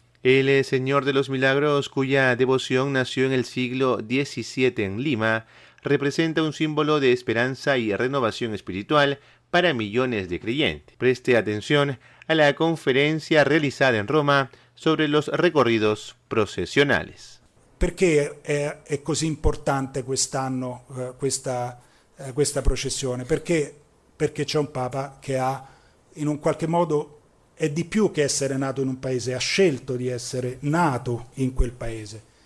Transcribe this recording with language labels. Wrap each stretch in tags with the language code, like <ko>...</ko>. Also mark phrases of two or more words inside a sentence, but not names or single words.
<es>El Señor de los Milagros, cuya devoción nació en el siglo XVII en Lima, representa un símbolo de esperanza y renovación espiritual para millones de creyentes. Preste atención a la conferencia realizada en Roma sobre los recorridos procesionales.</es> <it>Perché è così importante quest'anno questa processione? Perché c'è un Papa che ha, in un qualche modo, è di più che essere nato in un paese, ha scelto di essere nato in quel paese.</it>